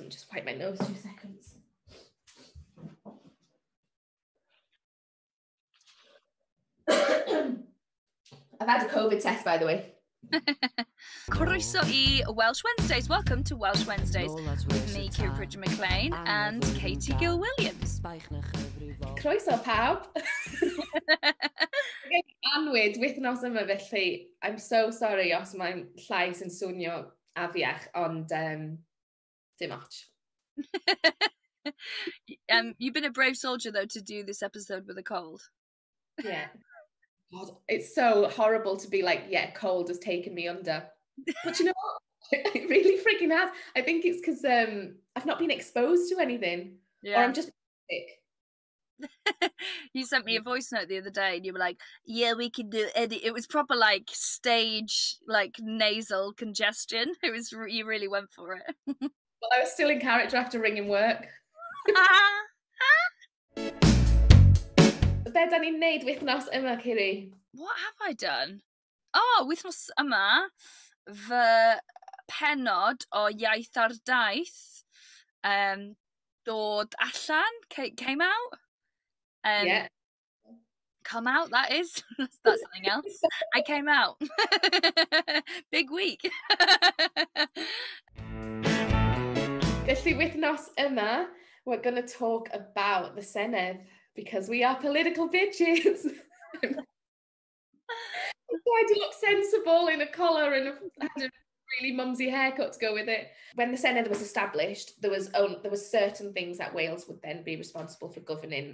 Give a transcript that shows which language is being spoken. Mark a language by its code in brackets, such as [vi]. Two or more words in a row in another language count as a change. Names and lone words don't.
[en] And just wipe my nose 2 seconds. I've had a COVID test, by the way. [cy] Croeso I Welsh Wednesdays. Welcome to Welsh Wednesdays with me, Kiri, Pritchard-McLean, and Katie Gill-Williams. Croeso pawb. Anwyd wythnos yma felly. [en] I'm so sorry [cy] os mae'n llais yn swnio afiach, ond dim much. [en] You've been a brave soldier, though, to do this episode with a cold. Yeah. God, it's so horrible to be like, yeah, cold has taken me under. But you know what? It really freaking has. I think it's because I've not been exposed to anything. Yeah. Or I'm just sick. You sent me a voice note the other day and you were like, yeah, we can do it. It was proper like stage, like nasal congestion. It was, you really went for it. Well, I was still in character after ringing work. [cy] Be da ni'n neud wythnos yma, Kiri? [en] What have I done? [cy] Oh, wythnos yma, fy penod o iaith ar daith dod allan, [en] came out. Yeah. Come out, that is. That's something else. I came out. Big week. [cy] Felly wythnos yma, [en] we're going to talk about the Senedd, because we are political bitches. I'm trying to look sensible in a collar and had a really mumsy haircut to go with it. When the Senedd was established, there was certain things that Wales would then be responsible for governing.